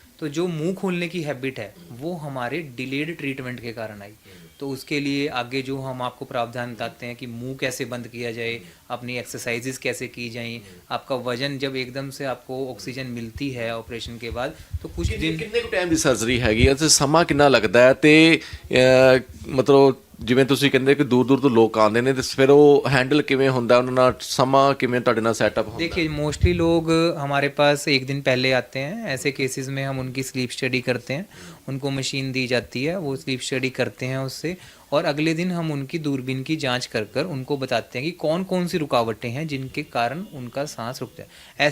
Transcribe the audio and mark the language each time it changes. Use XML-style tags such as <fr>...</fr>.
<hi>तो जो मुंह खोलने की हैबिट है वो हमारे डिलेड ट्रीटमेंट के कारण आई। तो उसके लिए आगे जो हम आपको प्रावधान बताते हैं कि मुंह कैसे बंद किया जाए, अपनी एक्सरसाइजेस कैसे की जाएं, आपका वजन जब एकदम से आपको ऑक्सीजन मिलती है ऑपरेशन के बाद तो कुछ दिन</hi> <pa>ਕਿੰਨੇ ਕੁ ਟਾਈਮ ਦੀ ਸਰਜਰੀ ਹੈਗੀ ਹੈ ਤੇ ਸਮਾਂ ਕਿੰਨਾ ਲੱਗਦਾ ਹੈ ਤੇ ਮਤਲਬ ਜਿਵੇਂ ਤੁਸੀਂ ਕਹਿੰਦੇ ਕਿ ਦੂਰ ਦੂਰ ਤੋਂ ਲੋਕ ਆਉਂਦੇ ਨੇ ਤੇ ਫਿਰ ਉਹ ਹੈਂਡਲ ਕਿਵੇਂ ਹੁੰਦਾ, ਉਹਨਾਂ ਨਾਲ ਸਮਾਂ ਕਿਵੇਂ ਤੁਹਾਡੇ ਨਾਲ ਸੈਟਅਪ ਹੁੰਦਾ?</pa> <hi>देखिए मोस्टली लोग हमारे पास एक दिन पहले आते हैं। ऐसे केसेस में हम उनकी स्लीप स्टडी करते हैं, उनको मशीन दी जाती है, वो स्लीप स्टडी करते हैं उससे, और अगले दिन हम उनकी दूरबीन की जांच कर कर उनको बताते हैं कि कौन कौन सी रुकावटें हैं जिनके कारण उनका सांस रुकता है।</hi>